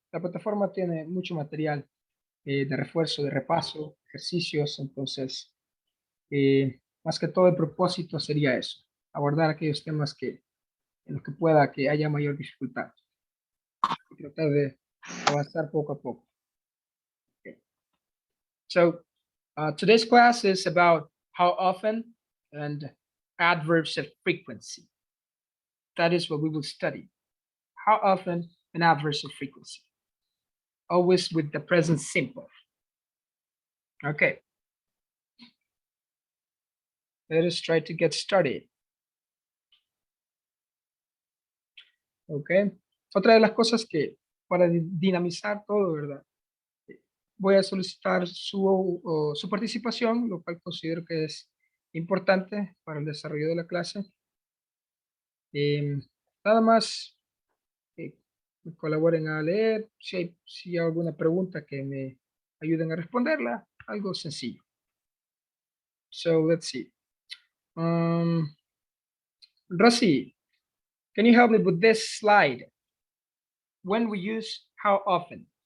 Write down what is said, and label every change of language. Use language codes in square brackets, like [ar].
[es] La plataforma tiene mucho material de refuerzo, de repaso, ejercicios, entonces, más que todo el propósito sería eso, abordar aquellos temas en los que pueda que haya mayor dificultad y tratar de avanzar poco a poco. [en] Okay. So, today's class is about how often and adverbs of frequency. That is what we will study. How often and adverbs of frequency. Always with the present simple. Okay. Let us try to get started. Okay. [es] Otra de las cosas que para dinamizar todo, ¿verdad? Voy a solicitar su participación, lo cual considero que es importante para el desarrollo de la clase. Nada más me colaboren a leer, si hay alguna pregunta que me ayuden a responderla, algo sencillo. [en] So let's see. Rosy, can you help me with this slide? When we use how often?